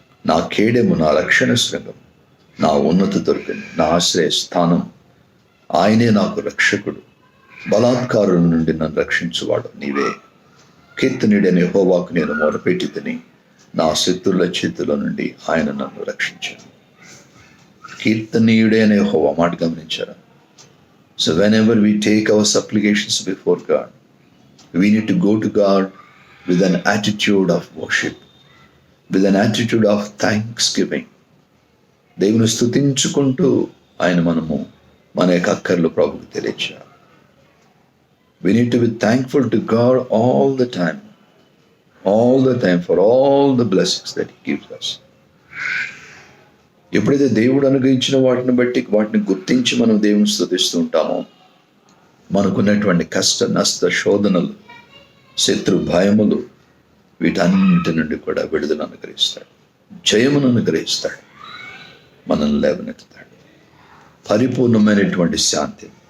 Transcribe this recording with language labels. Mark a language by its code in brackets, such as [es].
[te] నా కేడెము, నా రక్షణ శృంగం, నా ఉన్నత దుర్గము, నా ఆశ్రయ స్థానం. ఆయనే నాకు రక్షకుడు, బలాత్కారుల నుండి నన్ను రక్షించువాడు నీవే. కీర్తనీయుడైన యెహోవాకు నేను మొరపెట్టి తిని, నా శత్రువుల చేతుల నుండి ఆయన నన్ను రక్షించాడు. కీర్తనీయుడైన యెహోవా మాట గమనించారా? [en] So whenever we take our supplications before God, we need to go to God with an attitude of worship, with an attitude of thanksgiving. [te] దేవుని స్తుతించుకుంటూ మనము మన యొక్క అక్కర్లు ప్రభువుకు తెలియచేయాలి. [en] We need to be thankful to God all the time for all the blessings that He gives us. [te] ఎప్పుడైతే దేవుడు అనుగ్రహించిన వాటిని బట్టి వాటిని గుర్తించి మనం దేవుని స్తుతిస్తూ ఉంటామో, మనకున్నటువంటి కష్ట, నష్ట, శోధనలు, శత్రు భయములు, వీటన్నిటి నుండి కూడా విడుదల అనుగ్రహిస్తాడు, జయమును అనుగ్రహిస్తాడు, మనల్ని లేవనెత్తుతాడు, పరిపూర్ణమైనటువంటి శాంతి.